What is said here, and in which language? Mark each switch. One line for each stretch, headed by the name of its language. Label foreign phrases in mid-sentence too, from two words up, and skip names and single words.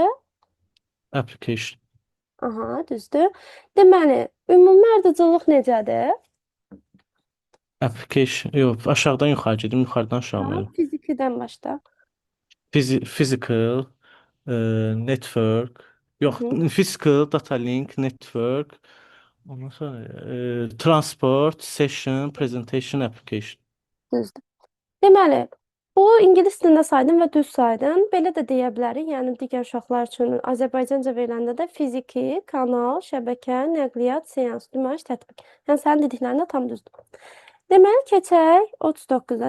Azerbaijani: Application. aha, düzdür. Deməli, ümumi ardıcıllıq necədir? Application, yox, aşağıdan yuxarı gedim, yuxarıdan aşağı Ha, mı? fizikidən başda.
English: Physical, network, yox, Hı. physical, data link, network,
Azerbaijani: ondan sonra
English: transport, session, presentation, application.
Azerbaijani: Düzdür. Deməli, bu ingilis dilində saydım və düz saydım. Belə də deyə bilərik. Yəni digər uşaqlar üçün Azərbaycanca veriləndə də fiziki, kanal, şəbəkə, nəqliyyat, seans, nümayiş, tətbiq. Yəni sənin dediklərin də tam düzdür. Deməli, keçək 39-a.